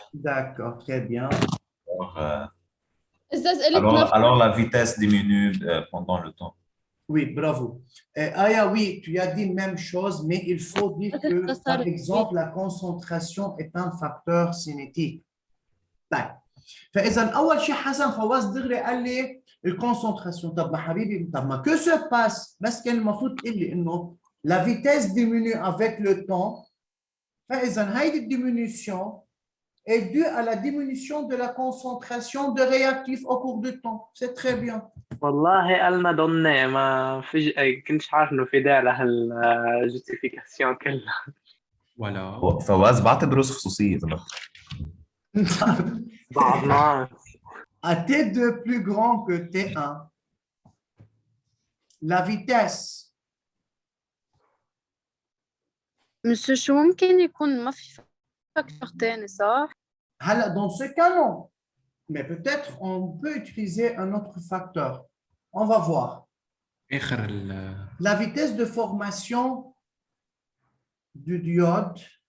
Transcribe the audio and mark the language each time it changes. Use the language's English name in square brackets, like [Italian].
[French] d'accord très bien. [Arabic] استاذ قلت نفس [French] Alors la vitesse diminue pendant le temps. Oui, bravo. Aya, oui, tu as dit même chose, mais il faut dire que, par exemple, la concentration est un facteur cinétique. [Arabic] طيب. فإذا أول شيء حسن فواز دغري قال لي الكونسنتراسيون. طب ما حبيبي طب ما [French] que se passe؟ [Arabic] بس كان المفروض تقول لي إنه [French] la vitesse diminue avec le temps. [Arabic] فإذا هيدي الديمينيسيون [French] est due à la diminution de la concentration de réactifs au cours du temps. C'est très bien. [Arabic] والله قالنا ضمني ما فيش كنتش عارف انه في داعي لهالجوستيفيكاسيون كلها. ولا. فواز بعتبره خصوصية طبعا. بعض ناس. [French] À T2 plus grand que T1, la vitesse [Arabic] مسيو شو ممكن يكون ما في فاكتور تاني صح؟ [French] هلا dans ce cas non, mais peut-être on peut utiliser un autre facteur. On va voir. [Arabic] آخر [French] La vitesse de formation du diode